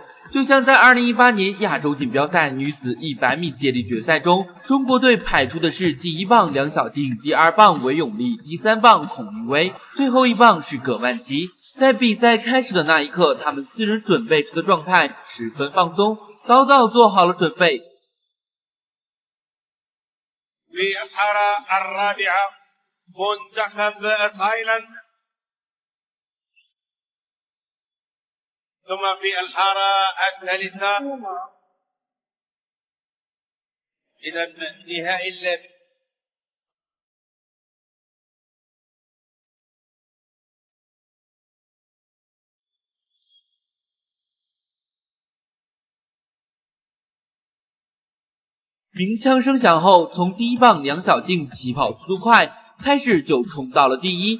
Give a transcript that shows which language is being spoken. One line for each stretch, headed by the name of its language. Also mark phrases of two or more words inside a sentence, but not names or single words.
Chinese: 就像在2018年亚洲锦标赛女子100米接力决赛中，中国队派出的是第1棒梁小静、第2棒韦永丽、第3棒孔令威，最后1棒是葛曼棋。在比赛开始的那一刻，他们4人准备时的状态十分放松，早早做好了准备。
Arabic: في الحارة الرابعة منتخب تايلاند، ثم في الحارة الثالثة إذا نهائي اللعب
Chinese: 鸣枪声响后，从第1棒梁小静起跑速度快，开始就冲到了第一。